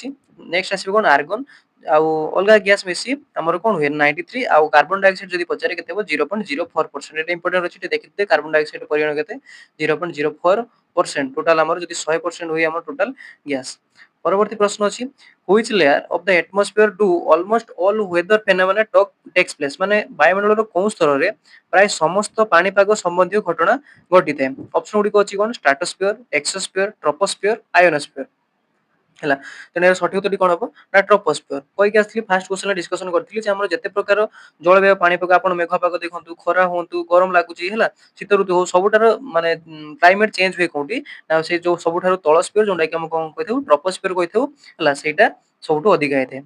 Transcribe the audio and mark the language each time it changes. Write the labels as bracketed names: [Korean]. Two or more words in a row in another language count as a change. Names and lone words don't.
[Odia] ନେକ୍ସଟ ଆସିବ କଣ ଆର୍ଗନ ଆଉ ଅଲଗା ଗ୍ୟାସ ମିଶି ଆମର କଣ ହୁଏ 93 ଆଉ [English] carbon dioxide [Odia] ଯଦି ପଚାରେ କେତେ ହେବ 0.04%। ଏଟା ଇମ୍ପୋର୍ଟାଣ୍ଟ ଅଛି ଟିକେ ଦେଖିଥିବେ [English] carbon dioxide [Odia] ପରିମାଣ କେତେ 0.04% ଟୋଟାଲ ଆମର ଯଦି 100% ହୁଏ ଆମର [English] total gas. [Odia] ପରବର୍ତ୍ତୀ ପ୍ରଶ୍ନ ଅଛି [English] which layer of the atmosphere do almost all weather phenomena takes place [Odia] ମାନେ ବାୟୁମଣ୍ଡଳର କୋଉ ସ୍ତରରେ ପ୍ରାୟ ସମସ୍ତ ପାଣିପାଗ ସମ୍ବନ୍ଧୀୟ ଘଟଣା ଘଟିଥାଏ। ଅପସନ ଗୁଡିକ ଅଛି କଣ ଷ୍ଟ୍ରାଟୋସ୍ଫିୟର, ଏକ୍ସୋସ୍ଫିୟର, ଟ୍ରୋପୋସ୍ଫିୟର, ଆୟୋନୋସ୍ଫିୟର ହେଲା। ତେଣୁ ଏହାର ସଠିକ ଉତ୍ତରଟି କଣ ହବ ନା ଟ୍ରୋପୋସ୍ଫିୟର। କହିକି ଆସିଥିଲି [English] first questionରେ discussion [Odia] କରିଥିଲି ଯେ ଆମର ଯେତେ ପ୍ରକାର ଜଳବାୟୁ ପାଣିପାଗ ଆପଣ ମେଘ ପାଗ ଦେଖନ୍ତୁ ଖରା ହୁଅନ୍ତୁ ଗରମ ଲାଗୁଛି ହେଲା ଶୀତ ଋତୁ ହଉ ସବୁଠାରୁ ମାନେ [English] climate change [Odia] ହୁଏ କୋଉଠି ନା ସେ ଯୋଉ ସବୁଠାରୁ ତଳ ସ୍ପିୟର ଯୋଉଟା କି ଆମେ କଣ କହିଥାଉ ଟ୍ରୋପୋସ୍ଫିୟର କହିଥାଉ ହେଲା ସେଇଟା ସବୁଠୁ ଅଧିକା ହେଇଥାଏ।